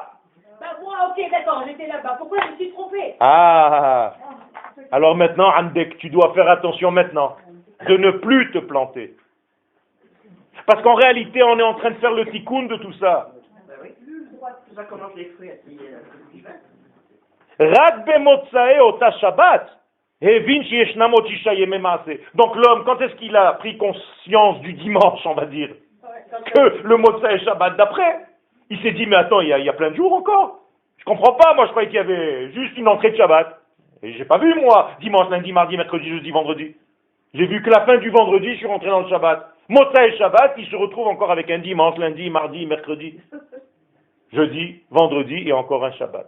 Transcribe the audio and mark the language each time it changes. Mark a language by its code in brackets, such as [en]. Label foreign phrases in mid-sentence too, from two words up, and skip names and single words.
[fr] Bah moi, ok, d'accord, j'étais là-bas. Pourquoi je me suis trompée? Ah. Alors maintenant, Andek, tu dois faire attention maintenant de ne plus te planter. Parce qu'en réalité, on est en train de faire le tikkun de tout ça. Ça commence les fruits à [he] רק במוצאי אותה שבת הבין שישנם עוד ששה ימי מעשה. [fr] Donc l'homme, quand est-ce qu'il a pris conscience du dimanche, on va dire, que le [he] מוצאי שבת [fr] d'après? Il s'est dit, mais attends, il y a plein de jours encore. Je comprends pas, moi je croyais qu'il y avait juste une entrée de Shabbat. Et j'ai pas vu, moi, dimanche, lundi, mardi, mercredi, jeudi, vendredi. J'ai vu que la fin du vendredi, je suis rentré dans le Shabbat. [he] מוצאי שבת, [fr] il se retrouve encore avec un dimanche, lundi, mardi, mercredi, jeudi, vendredi et encore un Shabbat.